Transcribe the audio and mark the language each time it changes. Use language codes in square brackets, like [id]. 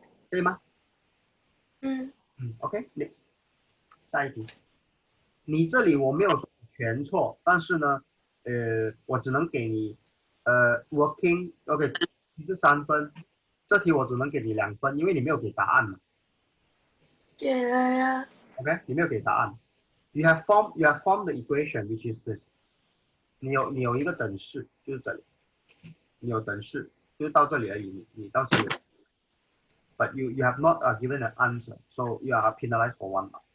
[zh] 可以吗？OK，next， 下一题。你这里我没有说全错，但是呢，我只能给你working OK， 你是3分，这题我只能给你2分，因为你没有给答案嘛。给了呀。 OK， 你没有给答案。 [en] You have formed the equation which is this。 [zh] 你有一个等式，就是这里，你有等式，就是到这里而已，你到这里。 [en] But you have not given an answer, so you are penalized for 1 mark.